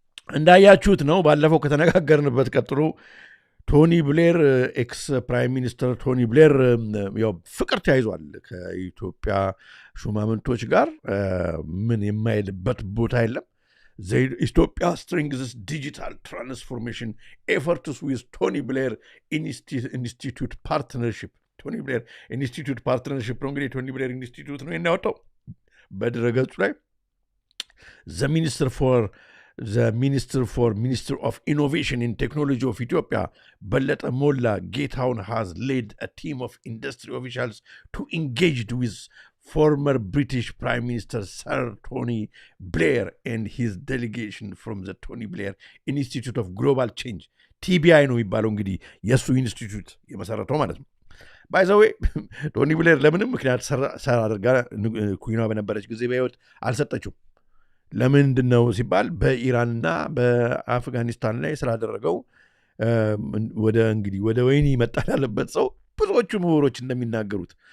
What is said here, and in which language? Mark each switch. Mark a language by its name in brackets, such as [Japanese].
[Amharic] እንዳያችሁት ነው ባለፈው ከተነጋገርንበት ቀጥሎ ቶኒ ብሌር ኤክስ ፕራይም ሚኒስተር ቶኒ ብሌር ያው ፍቅር ተያይዟል ከኢትዮጵያ ሹማምንቶች ጋር ምን የማይልበት ቦታ የለም [English] Ethiopia strengthens digital transformation efforts with Tony Blair Institute Partnership. Tony Blair Institute Partnership [Amharic] ነው እንግዲህ [English] Tony Blair Institute [Amharic] ነው የሚያወጣው በድረገጹ ላይ [English] the Minister of Innovation and Technology of Ethiopia, Belleta Molla Getaun, has led a team of industry officials to engage with former British Prime Minister Sir Tony Blair and his delegation from the Tony Blair Institute of Global Change. [Amharic] TBI ነው የሚባለው እንግዲህ የሱ ኢንስቲትዩት የመሰረተው ማለት ነው። [English] ባይ ዘ ዌይ [Amharic] ቶኒ ብሌር ለምንም ምክንያት ሰራ አድርጋ ኩይኗ በነበረች ጊዜ በህይወት አልሰጠችው። ለምንድነው ሲባል በኢራንና በአፍጋኒስታን ላይ ስላደረገው ወደ እንግዲህ ወደ ወይኒ መጣል ያለበት ሰው ብዙዎቹ ምሁሮች እንደሚናገሩት